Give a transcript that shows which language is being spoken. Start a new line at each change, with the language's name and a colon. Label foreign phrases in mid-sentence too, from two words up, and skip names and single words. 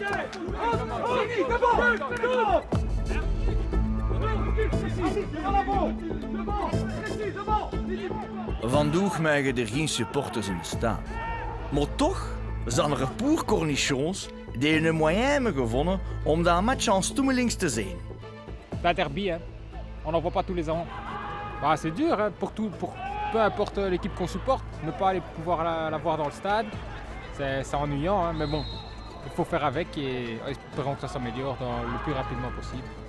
Dutch: Vandaag mogen er geen supporters in staan. Maar toch zijn er
French: pour cornichons
Dutch: die een moyen hebben gevonden om dat match en stoemelings te zien.
French: La derby, hein. On n'en voit pas tous les ans. Bah, c'est dur hein, pour peu importe l'équipe qu'on supporte, ne pas aller pouvoir la voir dans le stade, c'est ennuyant, hein, mais bon, il faut faire avec et espérons que ça s'améliore le plus rapidement possible.